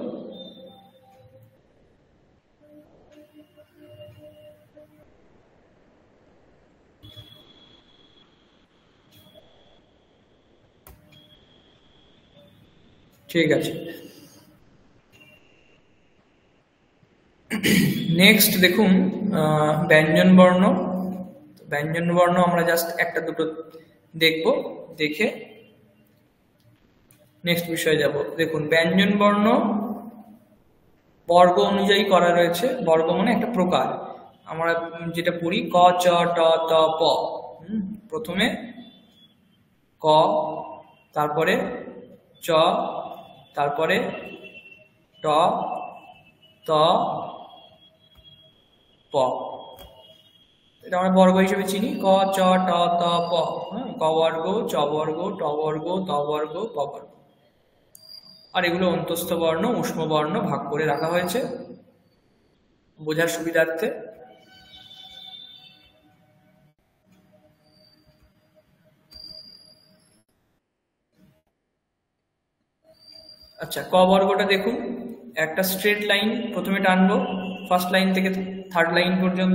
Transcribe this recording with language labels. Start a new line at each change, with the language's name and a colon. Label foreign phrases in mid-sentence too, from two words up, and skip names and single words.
Bangla: ঠিক আছে, নেক্সট দেখুন ব্যঞ্জন বর্ণ। ব্যঞ্জন বর্ণ আমরা জাস্ট একটা দুটো দেখব, দেখে নেক্সট বিষয়ে যাব। দেখুন, ব্যঞ্জন বর্ণ বর্গ অনুযায়ী করা রয়েছে। বর্গ মানে একটা প্রকার, আমরা যেটা পড়ি ক চ ট ত প। প্রথমে ক, তারপরে চ, তারপরে ট, ত, প। এটা আমরা বর্গ হিসেবে চিনি, ক চ ট ত প। ক বর্গ, চ বর্গ, ট বর্গ, ত বর্গ, প বর্গ। আর এগুলো অন্তস্থ বর্ণ, উষ্ম বর্ণ ভাগ করে রাখা হয়েছে বোঝার সুবিধার্থে। আচ্ছা, ক বর্গটা দেখুন, একটা
English: straight line
Bangla: প্রথমে টানবো,
English: first line
Bangla: থেকে
English: third line
Bangla: পর্যন্ত।